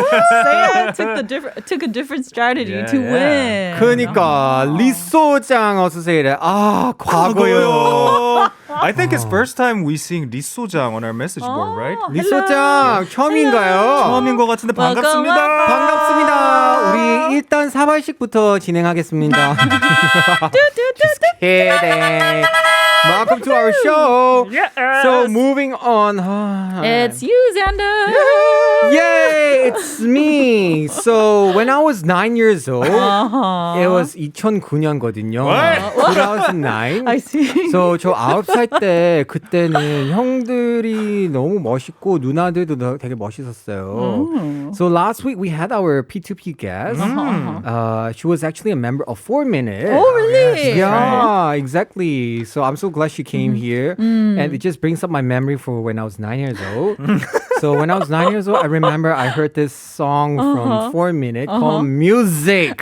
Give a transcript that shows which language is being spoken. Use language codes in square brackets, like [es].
[en] Saya took a different strategy to win. [ko] 그러니까 리소장 어서서 이래. 과거요. [en] I think it's first time we seeing 리소장 on our message board, right? [ko] 리소장 처음인가요? 처음인 것 같은데 반갑습니다. 반갑습니다. 우리 일단 사발식부터 진행하겠습니다. [en] Just kidding. Welcome to our show. Yes. So moving on. It's you, Xander. Yay, it's me. So when I was 9 years old, it was [ko] 2009년거든요. [en] 2009. I see. So [ko] 저 9살 때 그때는 형들이 너무 멋있고 누나들도 되게 멋있었어요. [en] So last week we had our P2P guest. She was actually a member of 4 Minute. Oh, really? Yeah, exactly. So I'm so glad she came here. And it just brings up my memory for when I was 9 years old. So when I was 9 years old, I remember I heard this song from 4 Minute called Music.